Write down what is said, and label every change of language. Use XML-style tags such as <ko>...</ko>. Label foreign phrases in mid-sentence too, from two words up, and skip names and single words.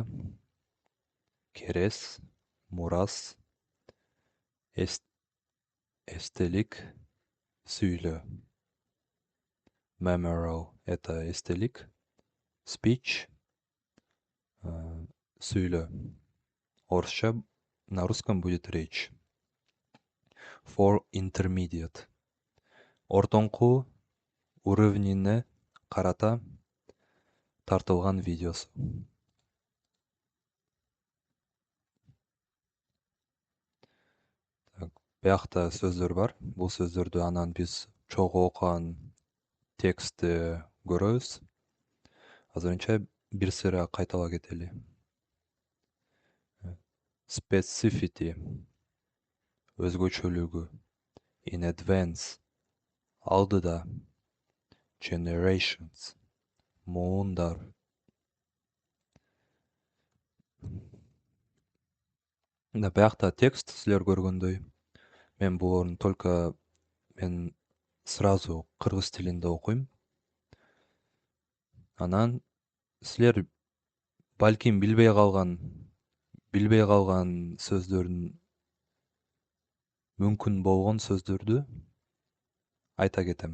<ky>Керес, мурас, эстелик, сүйлөө. Memorial — это эстелик. Speech — сүйлөө. Орусча,</ky> <ru>на русском будет речь.</ru> <en>For intermediate.</en> <ky>Ортоңку уровнине карата тартылган видеосу. Биякта сөздөр бар. Бул сөздөрдү анан биз чогуу окуган текстти көрөбүз. Азырынча бир сыйра кайталап кетели. Specificity — өзгөчөлүгү.</ky> <en>In advance</en> <ky>— алдыда. Generations — муундар. Биякта текст силер көргөндөй. Мен буларын только мен сразу кыргыз тилинде окуйм. Анан силер балким билбей калган сөздөрдүн, мүмкүн болгон сөздөрдү айта кетем.</ky>